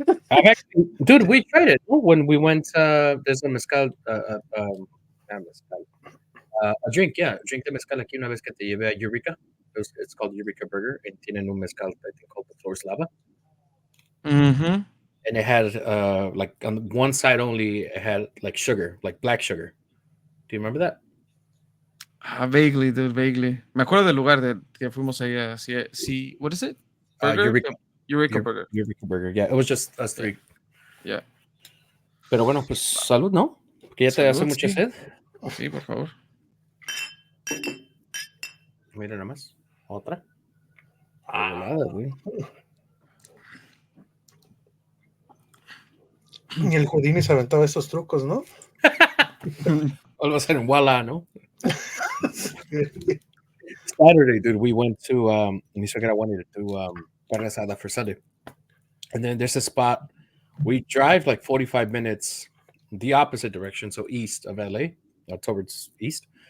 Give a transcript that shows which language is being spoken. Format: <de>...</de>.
<en>I've actually, dude, we tried it when we went. There's a mezcal, not mezcal, a drink, yeah, drink</en> <es>de mezcal aquí una vez que te llevé a Eureka.</es> <en>It's called Eureka Burger, and</en> <es>tienen un mezcal</es> <en>I think called the Floor's Lava, Mm-hmm. and it had like on one side only, it had like sugar, like black sugar. Do you remember that? Vaguely, dude, vaguely.</en> <es>Me acuerdo del lugar que fuimos ahí a sí,</es> <en>what is it? Burger? Eureka Burger. Eureka Burger, yeah, it was just us three. Yeah.</en> <es>Pero bueno, pues salud, ¿no? Que ya te hace Salud, mucha sí. sed. Sí, por favor. Mira nada más. Otra. Nada, güey. Y el Houdini se aventaba estos trucos, ¿no?</es> <en>All of a sudden, voila, no? Saturday, dude, we went to</en> <es>ni siquiera</es> <en>wanted to do carne asada for Sunday. And then there's a spot we drive like 45 minutes the opposite direction, so east of LA, towards east.</en>